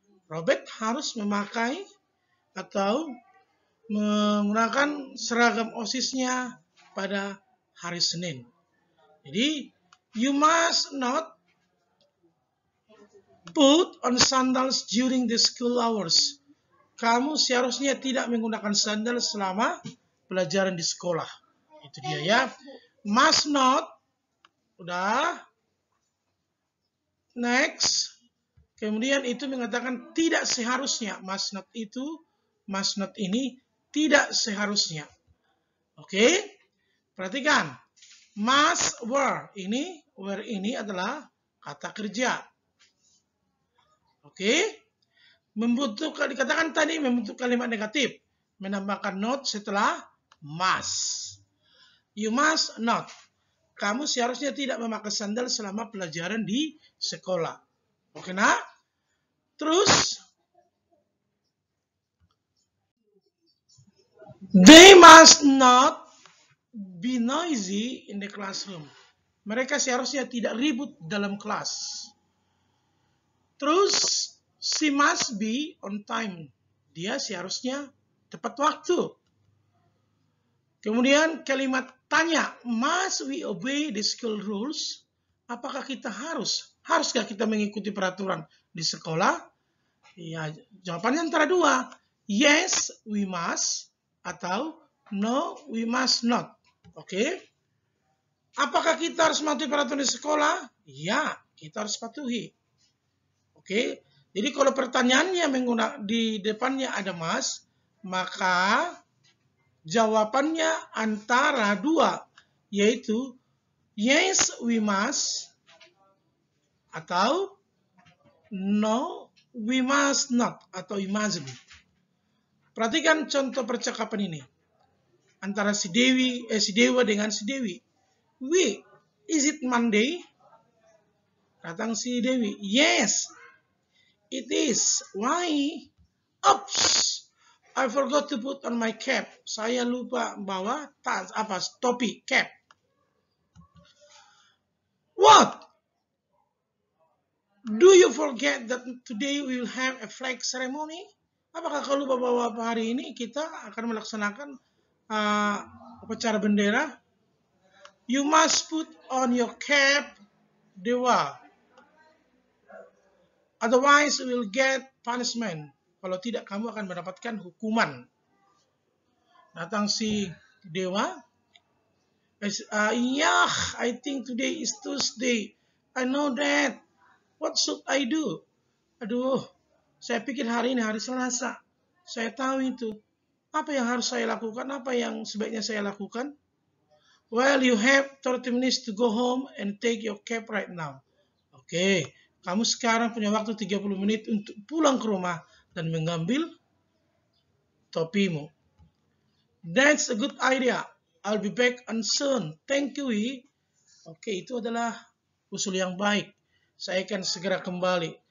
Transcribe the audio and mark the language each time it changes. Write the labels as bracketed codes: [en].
[id] Robert harus memakai atau menggunakan seragam OSIS-nya pada hari Senin. Jadi, [en] you must not put on sandals during the school hours. [id] Kamu seharusnya tidak menggunakan sandal selama pelajaran di sekolah. Itu dia ya. [en] Must not. [id] Udah. Next. Kemudian itu mengatakan tidak seharusnya. Must not itu, must not ini tidak seharusnya. Oke? Perhatikan. Must wear ini adalah kata kerja. Oke? Dikatakan tadi membentuk kalimat negatif, menambahkan not setelah must. [en] You must not. [id] Kamu seharusnya tidak memakai sandal selama pelajaran di sekolah. Oke, nah? Terus [en] they must not be noisy in the classroom. [id] Mereka seharusnya tidak ribut dalam kelas. Terus, [en] she must be on time. [id] Dia seharusnya tepat waktu. Kemudian kalimat tanya, [en] must we obey the school rules? [id] Apakah kita haruskah kita mengikuti peraturan di sekolah? Ya, jawabannya antara dua. [en] Yes, we must. [id] Atau [en] no, we must not. [id] Oke? Apakah kita harus mematuhi peraturan di sekolah? Ya, kita harus patuhi. Oke, jadi kalau pertanyaannya di depannya ada mas, maka jawabannya antara dua, yaitu [en] yes we must [id] atau [en] no we must not [id] atau [en] we mustn't. [id] Perhatikan contoh percakapan ini antara si Dewa dengan si Dewi. [en] We, is it Monday? [id] Datang si Dewi. [en] Yes, it is. Why? Oops, I forgot to put on my cap. [id] Saya lupa bawa topi, [en] cap. What? Do you forget that today we will have a flag ceremony? [id] Apakah kau lupa bahwa hari ini kita akan melaksanakan upacara bendera? [en] You must put on your cap, Dewa. Otherwise, you will get punishment. [id] Kalau tidak, kamu akan mendapatkan hukuman. Datang si Dewa. [en] Yeah, I think today is Tuesday. I know that. What should I do? [id] Aduh, saya pikir hari ini hari Selasa. Saya tahu itu. Apa yang harus saya lakukan? Apa yang sebaiknya saya lakukan? [en] Well, you have 30 minutes to go home and take your cap right now. [id] Oke, kamu sekarang punya waktu 30 menit untuk pulang ke rumah dan mengambil topimu. [en] That's a good idea. I'll be back soon. Thank you, Wi. [id] Oke, itu adalah usul yang baik. Saya akan segera kembali.